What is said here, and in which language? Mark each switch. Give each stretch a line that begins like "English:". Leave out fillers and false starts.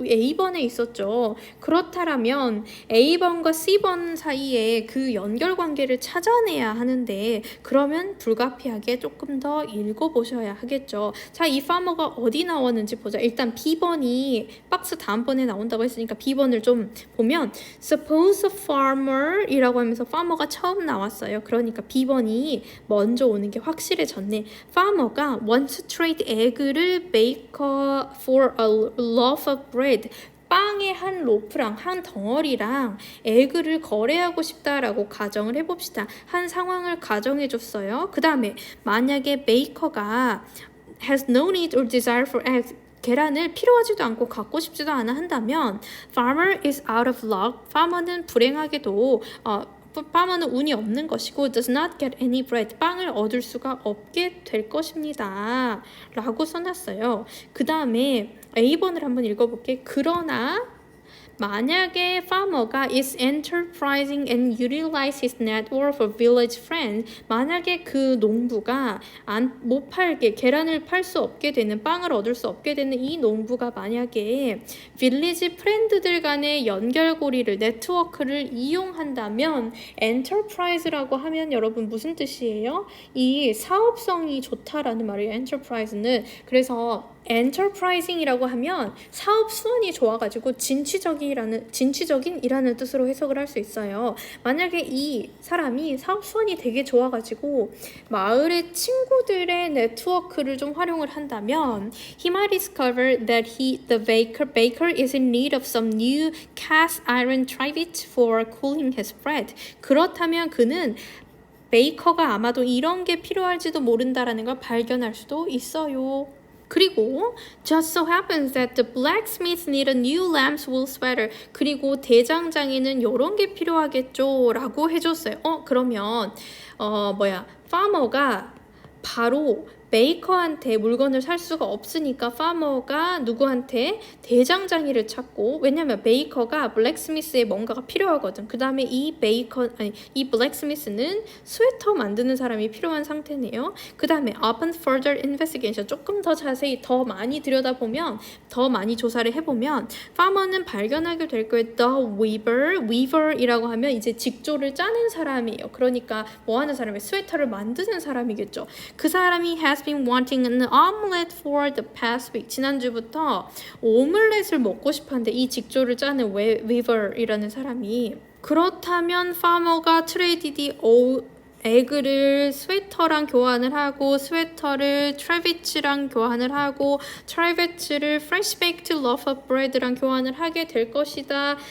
Korean: A번에 있었죠. 그렇다면 A번과 C번 사이에 그 연결관계를 찾아내야 하는데 그러면 불가피하게 조금 더 읽어보셔야 하겠죠. 자, 이 farmer가 어디 나왔는지 보자. 일단 B번이 박스 다음번에 나온다고 했으니까 B번을 좀 보면
English: suppose a farmer
Korean: 이라고 하면서 farmer가 처음 나왔어요. 그러니까 B번이 먼저 오는 게 확실해졌네.
English: farmer가 wants to trade egg를 baker for a loaf of bread.
Korean: 빵의 한 로프랑 한 덩어리랑 에그를 거래하고 싶다라고 가정을 해봅시다. 한 상황을 가정해줬어요. 그 다음에 만약에 베이커가
English: has no need or desire for eggs
Korean: 계란을 필요하지도 않고 갖고 싶지도 않아 한다면
English: farmer is out of luck.
Korean: farmer는 불행하게도 farmer는 운이 없는 것이고
English: does not get any bread.
Korean: 빵을 얻을 수가 없게 될 것입니다. 라고 써놨어요. 그 다음에 A번을 한번 읽어볼게. 그러나 만약에 farmer가
English: is enterprising and utilize his network of village friends
Korean: 만약에 그 농부가 못 팔게 계란을 팔 수 없게 되는 빵을 얻을 수 없게 되는 이 농부가 만약에 village 프렌드들 간의 연결고리를 네트워크를 이용한다면 enterprise라고 하면 여러분 무슨 뜻이에요? 이 사업성이 좋다라는 말이에요. enterprise는 그래서 enterprising이라고 하면 사업 수완이 좋아가지고 진취적인이라는 뜻으로 해석을 할 수 있어요. 만약에 이 사람이 사업 수완이 되게 좋아가지고 마을의 친구들의 네트워크를 좀 활용을 한다면
English: he might discover that the baker is in need of some new cast iron trivet for cooling his bread.
Korean: 그렇다면 그는 베이커가 아마도 이런 게 필요할지도 모른다라는 걸 발견할 수도 있어요. 그리고
English: just so happens that the blacksmiths need a new lamb's wool sweater.
Korean: 그리고 대장장이는 이런 게 필요하겠죠 라고 해줬어요. 그러면 farmer가 바로 베이커한테 물건을 살 수가 없으니까 farmer가 누구한테 대장장이를 찾고 왜냐면 베이커가 블랙스미스에 뭔가가 필요하거든. 그 다음에 이 블랙스미스는 스웨터 만드는 사람이 필요한 상태네요. 그 다음에
English: upon further investigation
Korean: 조금 더 자세히 더 많이 들여다보면 더 많이 조사를 해보면 farmer는 발견하게 될 거예요. the weaver이라고 하면 이제 직조를 짜는 사람이에요. 그러니까 뭐 하는 사람이 스웨터를 만드는 사람이겠죠. 그 사람이
English: has been wanting an omelette for the past week.
Korean: 지난주부터 오믈렛을 먹고 싶었는데 이 직조를 짜는 weaver이라는 사람이 그렇다면 farmer가 traded 에그를 스웨터랑 교환을 하고 스웨터를 트래비츠랑 교환을 하고 트래비츠를
English: fresh baked loaf of bread
Korean: 랑 교환을 하게 될 것이다.